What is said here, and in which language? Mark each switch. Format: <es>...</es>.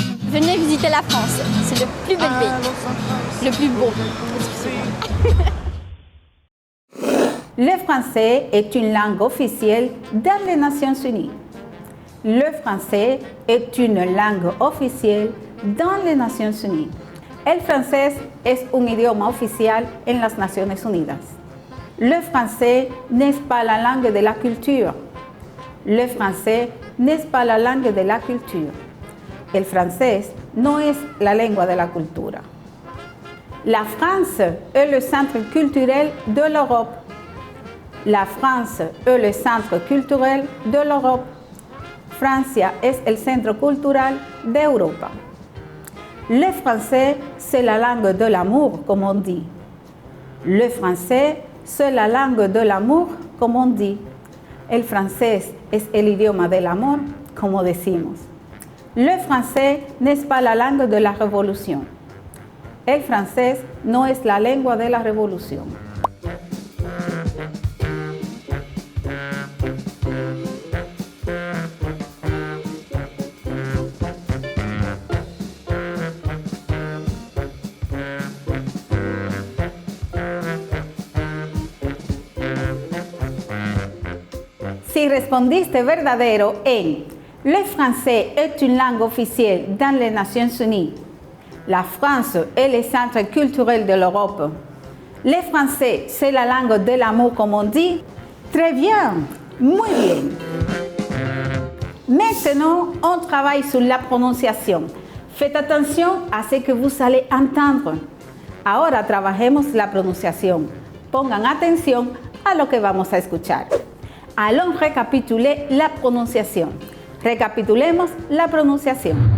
<fr>Venez visiter la France, c'est le plus bel pays, le plus beau. Le français est une langue officielle dans les Nations Unies. Le français est une langue officielle dans les Nations Unies.</fr> <es>El francés es un idioma oficial en las Naciones Unidas.</es> <fr>Le français n'est pas la langue de la culture. Le français n'est pas la langue de la culture.</fr> <es>El francés no es la lengua de la cultura.</es> <fr>La France est le centre culturel de l'Europe. La France est le centre culturel de l'Europe.</fr> <es>Francia es el centro cultural de Europa.</es> <fr>Le français, c'est la langue de l'amour, comme on dit. Le français, c'est la langue de l'amour, comme on dit.</fr> <es>El francés es el idioma del amor, como decimos.</es> <fr>Le français n'est pas la langue de la révolution.</fr> <es>El francés no es la lengua de la revolución. Si respondiste verdadero en</es> <fr>le français est une langue officielle dans les Nations Unies, la France est le centre culturel de l'Europe, le français c'est la langue de l'amour comme on dit, très bien,</fr> <es>muy bien.</es> <fr>Maintenant, on travaille sur la prononciation. Faites attention à ce que vous allez entendre.</fr> <es>Ahora trabajemos la pronunciación. Pongan atención a lo que vamos a escuchar.</es> <fr>Allons récapituler la prononciation.</fr> <es>Recapitulemos la pronunciación.</es>